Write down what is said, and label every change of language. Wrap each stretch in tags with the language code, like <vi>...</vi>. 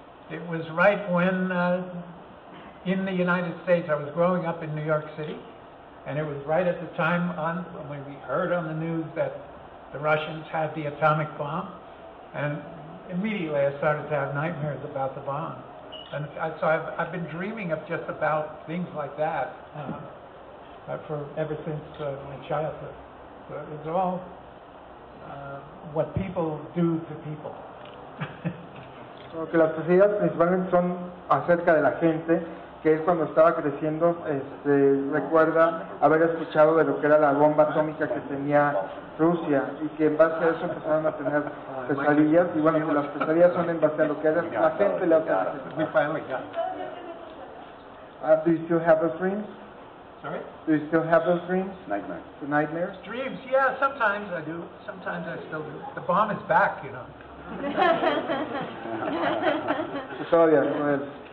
<en>It was right when in the United States, I was growing up in New York City, and it was right at the time when we heard on the news that the Russians had the atomic bomb, and immediately I started to have nightmares about the bomb. And so I've been dreaming of just about things like that for ever since my childhood. So it's all what people do to people.</en> <es>Que las pesadillas principalmente son acerca de la gente, que es cuando estaba creciendo, recuerda haber escuchado de lo que era la bomba atómica que tenía Rusia y que en base a eso empezaron a tener pesadillas y bueno, que las pesadillas son en base a lo que la gente le hace.</es> <en>We finally got it. Do you still have those dreams? Sorry? Do you still have those dreams? Nightmares. The nightmares? Dreams, yeah, sometimes I do. Sometimes I still do. The bomb is back, you know.</en> <es>Todavía, no.</es>